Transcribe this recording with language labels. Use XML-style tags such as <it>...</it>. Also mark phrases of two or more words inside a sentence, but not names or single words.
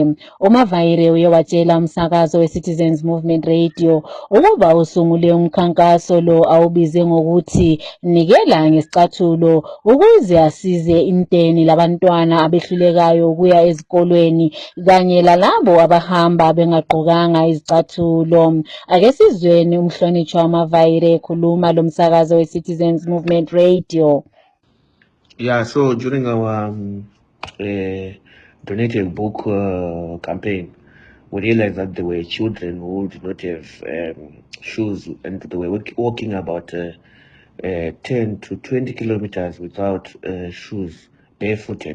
<nd>uMavaire uye watshela umsakazo weCitizens Movement Radio ukuba usungule umkhankaso lo awubize ngokuthi nikela ngesicathulo ukuze asize inteni labantwana abehlulekayo ukuya ezikolweni kanye lalabo abahamba bengagqokanga izicathulo. Ake sizweni umhlonitshwa uMavaire ekhuluma lomsakazo weCitizens Movement Radio.</nd> <en>Yeah, so during our Donate a Book campaign, we realized that there were children who did not have shoes, and they were walking about 10 to 20 kilometers without shoes, barefooted.</en>